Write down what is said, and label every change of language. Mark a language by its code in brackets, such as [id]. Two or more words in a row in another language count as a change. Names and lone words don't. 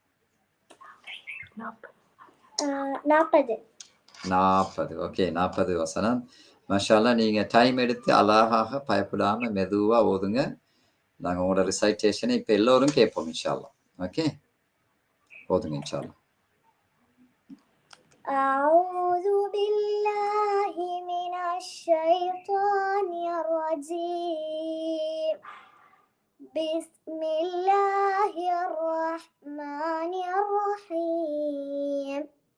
[ta] 40. 40. ஓகே, 40 வசனம். [ar] ما شاء الله. [ta] நீங்க டைம் எடுத்து அழகாக பயப்படாம மெதுவா ஓதுங்க. நாங்க உங்களோட ரிசைட்டேஷனை இப்ப எல்லோரும் கேட்போம் [ar] إن شاء الله. [ta] ஓகே, ஓதுங்க [ar] إن شاء الله. أعوذ بالله من الشيطان الرجيم. بسم الله الرحمن الرحيم.